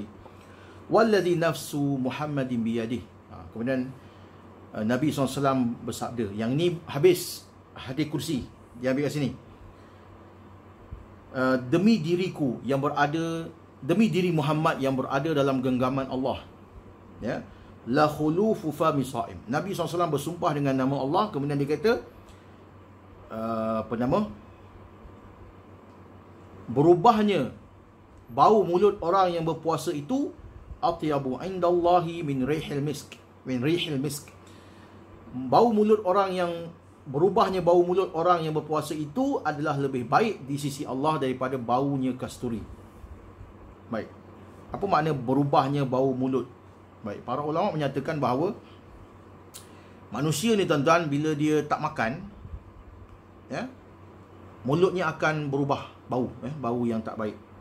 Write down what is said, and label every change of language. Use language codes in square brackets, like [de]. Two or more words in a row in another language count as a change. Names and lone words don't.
[ar] والذي نفس محمد بيده. [ms] Kemudian Nabi SAW bersabda, yang ni habis hadis kursi, dia ambil kat sini. Demi diriku yang berada, demi diri Muhammad yang berada dalam genggaman Allah, [ar] لخلوف فم الصائم. [ms] Nabi SAW bersumpah dengan nama Allah, kemudian dia kata berubahnya bau mulut orang yang berpuasa itu [ar] أطيب عند الله من ريح المسك. [ms] Bau mulut orang yang berubahnya bau mulut orang yang berpuasa itu adalah lebih baik di sisi Allah daripada baunya kasturi. Baik. Apa makna berubahnya bau mulut? Baik, para ulama menyatakan bahawa manusia ni tuan-tuan, bila dia tak makan, ya, mulutnya akan berubah bau, bau yang tak baik.